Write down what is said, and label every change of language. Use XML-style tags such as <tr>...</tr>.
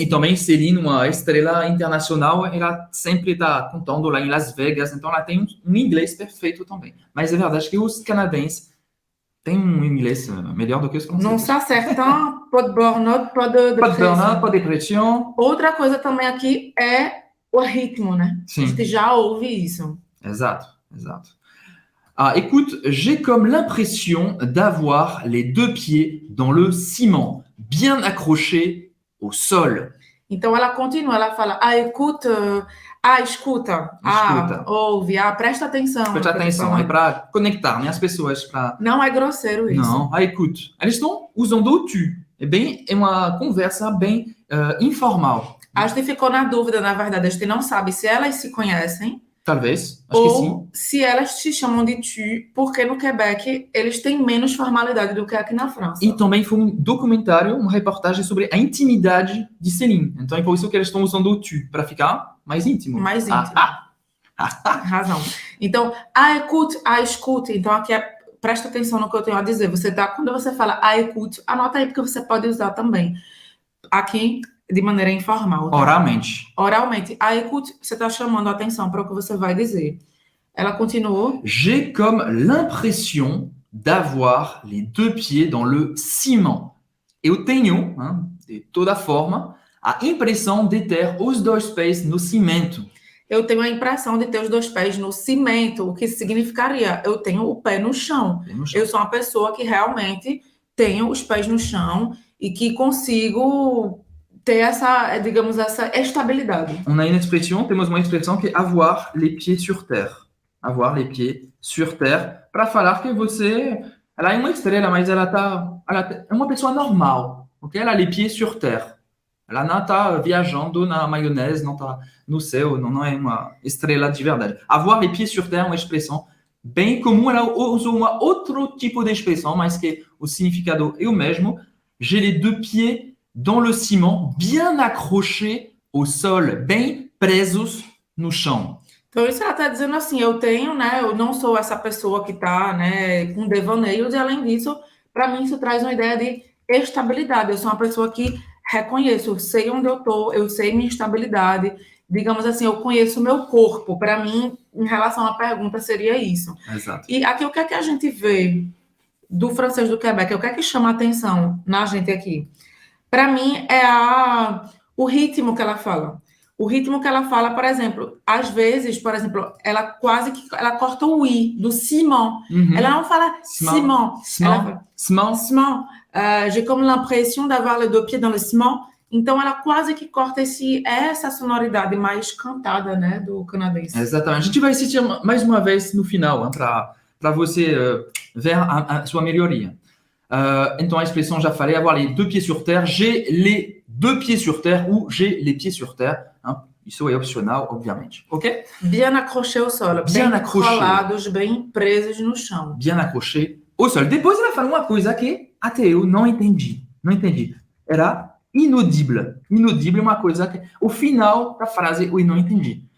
<pt>E também Céline, uma estrela internacional, ela sempre está contando lá em Las Vegas, então ela tem um inglês perfeito também. Mas é verdade que os canadenses têm um inglês melhor do que os franceses. Não se acertam,</pt> <fr>pas de burnout, pas de depressão.</fr> <pt>Outra coisa também aqui é o ritmo, né? Sim. A gente já ouve isso. Exato.</pt> <fr>Écoute, j'ai comme l'impression d'avoir les deux pieds dans le ciment, bien accrochés au sol.</fr> <pt>Então, ela continua, ela fala, escuta, Escuta. ouve, presta atenção. Presta atenção, é para conectar, né, as pessoas. Não é grosseiro isso. Não, écoute. Eles estão usando o tu. É uma conversa bem informal. A gente ficou na dúvida, na verdade, a gente não sabe se elas se conhecem Talvez, acho que sim. ou se elas se chamam de tu, porque no Quebec eles têm menos formalidade do que aqui na França. E também foi um documentário, uma reportagem sobre a intimidade de Céline. Então é por isso que eles estão usando o tu, para ficar mais íntimo. Mais íntimo. Razão. Então, escute. Então aqui presta atenção no que eu tenho a dizer. Quando você fala écoute, anota aí porque você pode usar também. Aqui, de maneira informal. Tá? Oralmente. Écoute, você está chamando a atenção para o que você vai dizer. Ela continuou.</pt> <fr>J'ai comme l'impression d'avoir les deux pieds dans le ciment.</fr> <pt>Eu tenho, de toda forma, a impressão de ter os dois pés no cimento. Eu tenho a impressão de ter os dois pés no cimento, o que significaria eu tenho o pé no chão. Eu sou uma pessoa que realmente tenho os pés no chão e que consigo ter essa, digamos, essa estabilidade. Temos uma expressão que é</pt> <fr>avoir les pieds sur terre. Avoir les pieds sur terre,</fr> <pt>para falar que ela é uma estrela, mas ela é uma pessoa normal, ok?</pt> <fr>Ela a les pieds sur terre.</fr> <pt>Ela não está viajando na maionese, não está no céu, não é uma estrela de verdade.</pt> <fr>Avoir les pieds sur terre</fr> <pt>é uma expressão bem comum. Ela usou outro tipo de expressão, mas que o significado é o mesmo.</pt> <fr>J'ai les deux pieds dans le ciment, bien accrochés au sol,</fr> <pt>bem presos no chão. Então, isso ela está dizendo assim, eu não sou essa pessoa que está, com devaneios, e além disso, para mim isso traz uma ideia de estabilidade. Eu sou uma pessoa que reconheço, eu sei onde eu estou, eu sei minha estabilidade, digamos assim, eu conheço o meu corpo. Para mim, em relação à pergunta, seria isso. Exato. E aqui, o que é que a gente vê do francês do Quebec? O que é que chama a atenção na gente aqui? Para mim, é o ritmo que ela fala. O ritmo que ela fala, por exemplo, às vezes, ela corta o i do ciment. Ela não fala ciment. Ciment.</pt> <fr>J'ai comme l'impression d'avoir les deux pieds dans le ciment.</fr> <pt>Então, ela quase que corta essa sonoridade mais cantada, do canadense. Exatamente. A gente vai assistir mais uma vez no final, para você ver a sua melhoria. Então, a expressão, já falei,</pt> <fr>avoir les deux pieds sur terre. J'ai les deux pieds sur terre ou j'ai les pieds sur terre.</fr> <pt>Isso é opcional, obviamente. Ok?</pt> <fr>Bien accroché au sol. Bien accroché.</fr> <pt>Colados, bem presos no chão.</pt> <fr>Bien accroché au sol.</fr> <pt>Depois ela falou uma coisa que até eu não entendi. Era inaudible. Inaudible é uma coisa que... O final da frase eu não entendi.</pt>